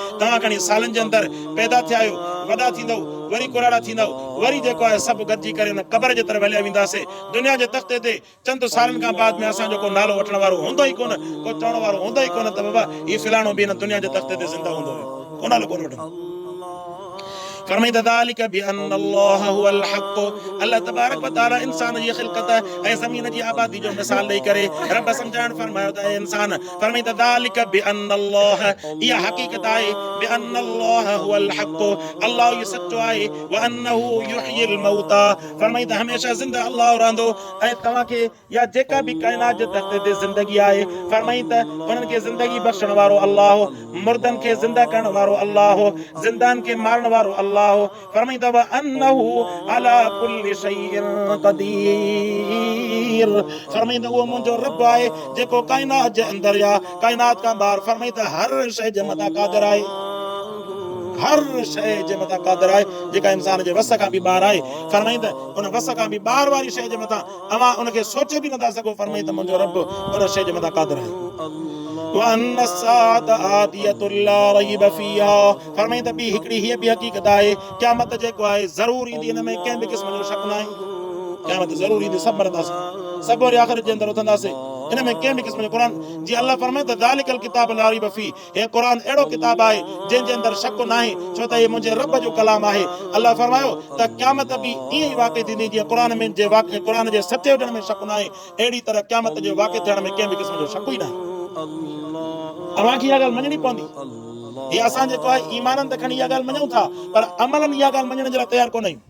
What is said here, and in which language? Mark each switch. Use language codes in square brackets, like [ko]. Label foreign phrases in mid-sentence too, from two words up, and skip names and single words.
[sd] तव्हां खणी सालनि जे अंदरि पैदा थिया आहियो, वॾा थींदव, वरी कुराड़ा थींदव, वरी जेको आहे सभु गॾिजी करे हुन क़बर जे तरफ़ हलिया वेंदासीं। दुनिया जे तख़्ते ते चंद सालनि खां बाद में असांजो को नालो वठण वारो हूंदो ई कोन, को चवण वारो हूंदो ई कोन त बाबा हीउ फिलाणो बि हिन दुनिया जे तख़्ते ते ज़िंदा हूंदो हुयो, को नालो कोन वठंदो। [ar] फरमाईंदा ذلك بأن الله هو الحق। الله تبارك وتعالى [sd] इंसान जी ख़िलक़त ऐं ज़मीन जी आबादी जो मिसाल ॾेई करे रब सम्झाइण फरमायो त [ar] इंसान, फरमाईंदा ذلك بأن الله, [sd] इहा हक़ीक़त आहे [ar] بأن الله هو الحق, [sd] अल्लाह ई सचो आहे, [ar] وأنه يحيي الموتى, [sd] फरमाईंदा हमेशह ज़िंदा अल्लाह रहंदो ऐं तव्हांखे या जेका बि काइनात जे तख़्ते ते ज़िंदगी आहे, फरमाईंदा उन्हनि खे ज़िंदगी बख़्शण वारो अल्लाह, मुर्दनि खे ज़िंदा करण वारो अल्लाह, ज़िंदानि खे मारण वारो अल्लाह, फरमाईंदा [ar] وأنه على كل شيء [sd] क़दीर, फरमाईंदा उहो मुंहिंजो रब आहे जेको काइनात जे अंदरि या काइनात खां ॿाहिरि, फरमाईंदा हर शइ जे मथां क़ादिर आहे, हर शइ जे मथां क़ादिर आहे जेका इंसान जे वस खां बि ॿाहिरि आहे। फरमाईंदा उन वस खां बि ॿाहिरि वारी शइ जे मथां अवां उनखे सोचे बि नथा सघो, फरमाईंदा मुंहिंजो रब उन शइ जे मथां क़ादिर आहे। [ar] وأن الساعة آتية لا ريب فيها, [sd] फरमाईंदा ॿी हिकिड़ी हीअ बि हक़ीक़त आहे, क़यामत जेको आहे ज़रूर ईंदी, हिन में कंहिं बि क़िस्म जो शक न आहे। क़यामत ज़रूर ईंदी, सभु मरंदासीं, सभु वरी आख़िरत जे अंदरि उथंदासीं, हिन में कंहिं बि क़िस्म जो क़ुरान जी अल्लाह फरमाईंदा [ar] ذلك الكتاب لا ريب فيه, [sd] हे क़ुरान अहिड़ो किताब आहे जंहिंजे अंदरि शक न आहे, छो त हे मुंहिंजे रब जो कलाम आहे। अल्लाह फरमायो त क़यामत बि ईअं ई वाक़ई थींदी जीअं क़ुरान में जे वाक़े क़ुरान जे सचे हुजण में शक न आहे, अहिड़ी तरह क़यामत जो वाक़े थियण में कंहिं बि क़िस्म जो शक ई न आहे। अव्हांखे इहा ॻाल्हि मञणी पवंदी। हीअ असां जेको आहे ईमाननि ते खणी इहा ॻाल्हि मञूं था, पर अमलनि इहा ॻाल्हि मञण जे लाइ तयारु कोन आहियूं।